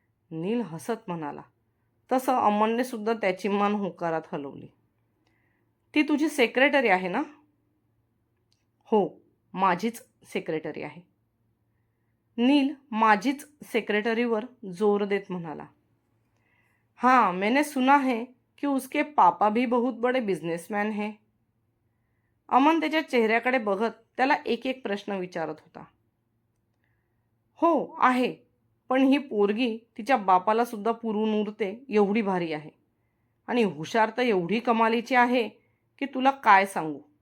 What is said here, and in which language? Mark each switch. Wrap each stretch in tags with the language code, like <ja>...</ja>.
<mr>नील हसत म्हणाला. तसं अमनने सुद्धा त्याची मान होकारात हलवली. ती तुझी सेक्रेटरी आहे ना? हो, माझीच सेक्रेटरी आहे. नील माझीच सेक्रेटरीवर जोर देत म्हणाला.</mr> <hi>हाँ, मैंने सुना है कि उसके पापा भी बहुत बड़े बिजनेसमैन हैं.</hi> <mr>अमन त्याच्या चेहऱ्याकडे बघत त्याला एक एक प्रश्न विचारत होता. हो आहे, पण ही पोरगी तिच्या बापाला सुद्धा पुरवून उरते एवढी भारी आहे. आणि हुशार तर एवढी कमालीची आहे की तुला काय सांगू.</mr>